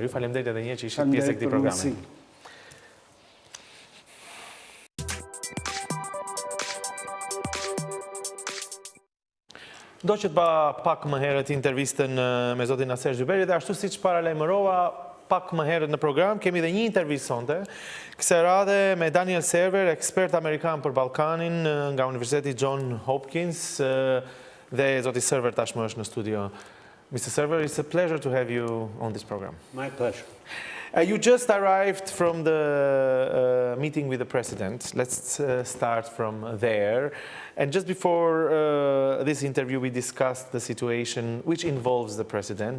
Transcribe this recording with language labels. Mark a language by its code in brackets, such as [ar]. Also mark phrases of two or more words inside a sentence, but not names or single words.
[sq] Ju falemnderit edhe një herë që ishit pjesë e këtij programi. Do që të ba pak më herët intervistën me zotin Naser Zyberi dhe ashtu siç paralajmërova pak më herët në program, kemi dhe një intervistë sonte, kësaj radhe me Daniel Serwer, ekspert amerikan për Ballkanin nga Universiteti John Hopkins dhe zoti Serwer tashmë është në studio. [en] Mr. Serwer, it's a pleasure to have you on this program. My pleasure. You just arrived from the meeting with the president. Let's start from there. And just before this interview, we discussed the situation which involves the president.